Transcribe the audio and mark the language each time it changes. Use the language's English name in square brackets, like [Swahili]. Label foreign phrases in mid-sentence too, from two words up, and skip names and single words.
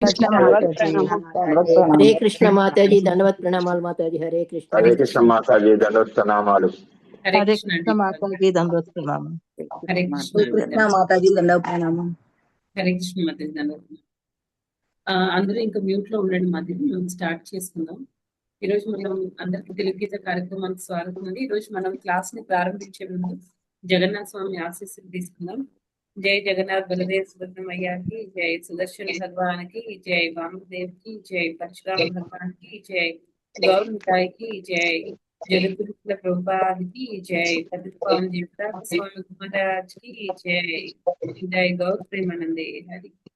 [Hindi] कृष्ण माताजी दंडवत हरे प्रणाम। कृष्ण माताजी दंडवत प्रणामाल माताजी। हरे कृष्ण माताजी दंडवत प्रणामालु। हरे हरे कृष्ण कृष्ण माताजी दंडवत प्रणाम। हरे कृष्ण कृष्ण माताजी दंडवत प्रणाम। [Telugu] హరే కృష్ణ మాతాజీ దండవత్. అందరూ ఇంకా మ్యూట్ లో ఉండండి మాతాజీ, మనం స్టార్ట్ చేసుకుందాం. ఈరోజు మనం అందరికి తెలుగు గీత కార్యక్రమానికి స్వాగతం అండి. ఈరోజు మనం క్లాస్ ని ప్రారంభించే ముందు జగన్నాథ స్వామి ఆశీస్సులు తీసుకుందాం. జై జగన్నాథ్ బలదేవ్ సుబ్రహ్మణ్యకి జై, సుదర్శన్ భగవాన్ కి జై, వామదేవ్ కి జై, పరశురామ భగవాన్ కి జై, గౌర్ మిఠాయి కి జై, జగద్గురు ప్రభుపాద్ కి జై, పతిత పావన్ జీవిత స్వామి మహారాజ్ కి జై, జై గౌర్ ప్రేమానందే హరి.